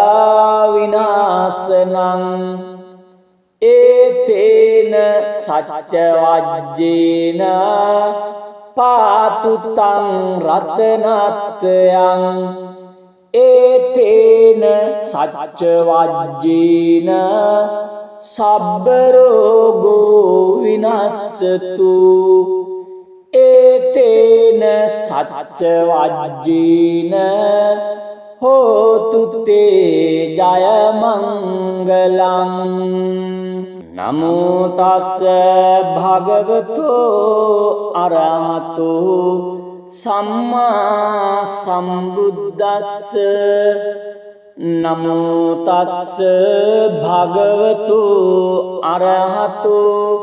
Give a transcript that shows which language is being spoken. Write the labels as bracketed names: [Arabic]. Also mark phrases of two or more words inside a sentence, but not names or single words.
[Pali] විනාශනං ඒතේන සච්ච වජ්ජේන පාතුතං රතනත්යං ඒතේන සච්ච වජ්ජේන සබ්බ රෝගෝ විනස්සතු ඒතේන සච්ච වජ්ජේන හෝතු තේ ජය මංගලං නමෝ තස්ස භගවතෝ අරහතෝ සම්මා සම්බුද්දස්ස නමෝ තස්ස භගවතෝ අරහතෝ